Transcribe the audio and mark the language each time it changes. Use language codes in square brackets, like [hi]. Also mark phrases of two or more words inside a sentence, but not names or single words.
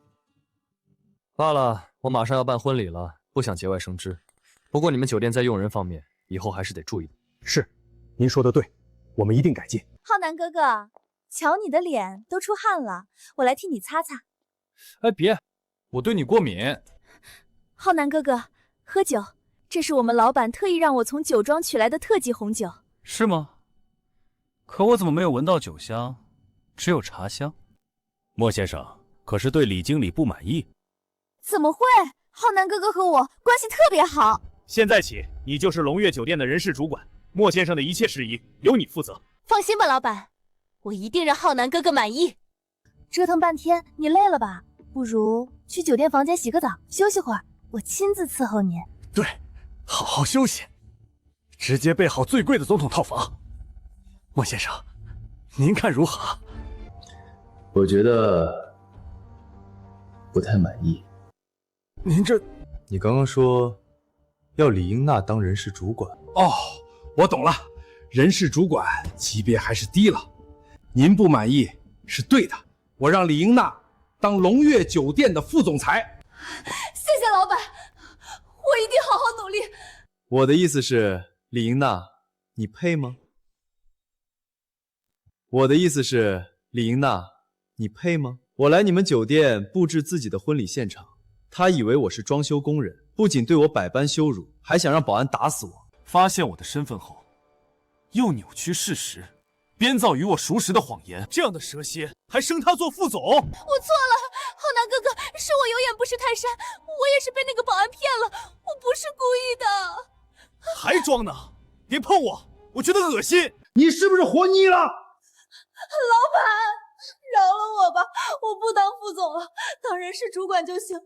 [zh] 罷了，我馬上要辦婚禮了，不想節外生枝。不過你們酒店在用人方面，以後還是得注意。是，您說的對，我們一定改進。浩南哥哥，瞧你的臉都出汗了，我來替你擦擦。哎，別，我對你過敏。浩南哥哥，喝酒，這是我們老闆特意讓我從酒莊取來的特級紅酒。是嗎？可我怎麼沒有聞到酒香，只有茶香？莫先生可是對李經理不滿意？怎麼會？浩南哥哥和我關係特別好。現在起，你就是龍悅酒店的人事主管，莫先生的一切事宜由你負責。放心吧，老闆，我一定讓浩南哥哥滿意。折騰半天，你累了吧？不如去酒店房間洗個澡，休息會兒，我親自伺候你。對，好好休息，直接備好最貴的總統套房。莫先生，您看如何？我覺得不太滿意。您這…… 你剛剛說要李英娜當人事主管？哦，我懂了，人事主管級別還是低了。您不滿意是對的，我讓李英娜當龍悅酒店的副總裁。謝謝老闆，我一定好好努力。我的意思是，李英娜，你配嗎？我的意思是，李英娜，你配嗎？我來你們酒店布置自己的婚禮現場，他以為我是裝修工人，不僅對我百般羞辱，還想讓保安打死我。發現我的身份後，又扭曲事實，編造與我熟識的謊言，這樣的蛇蠍還升他做副總？我錯了，浩南哥哥，是我有眼不識泰山，我也是被那個保安騙了，我不是故意的。還裝呢？別碰我，我覺得惡心。你是不是活膩了？老闆，饶了我吧，我不當副總了，當人事主管就行。